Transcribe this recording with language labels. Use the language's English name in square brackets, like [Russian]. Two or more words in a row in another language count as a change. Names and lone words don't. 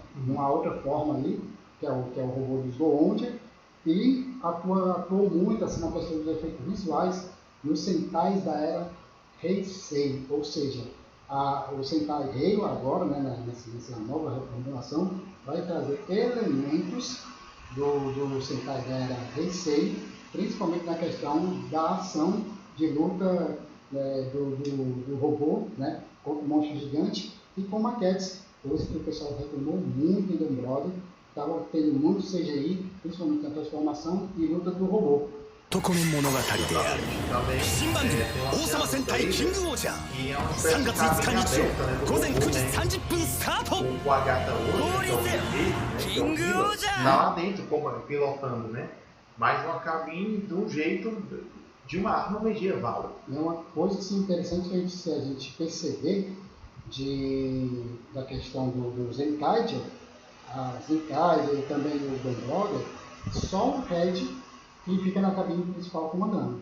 [Portuguese] Uma outra forma ali, que é o robô dos Goondia, e atuou muito assim, na questão dos efeitos visuais nos Sentais da era Heisei, ou seja, o Sentai Reiwa agora, né, nessa nova reformulação, vai trazer elementos do Sentai da era Heisei, principalmente na questão da ação de luta do robô, né, contra o monstro gigante, e com maquetes, coisa que o pessoal reclamou muito em Dom Brother, estava tendo muito CGI, principalmente na transformação e luta do robô. [Japanese] 男の物語である新番組「王様戦隊キングオージャー」3月5日日曜午前9時30分スタート [Portuguese] O Agatha hoje, King Oja! lá dentro, como pilotando, né? Mais uma cabine do jeito de uma arma medieval. É uma coisa assim, interessante que a gente perceber da questão do Zenkaiger, a Zenkaiger e também o Dom Brother, só o Red que fica na cabine principal comandando.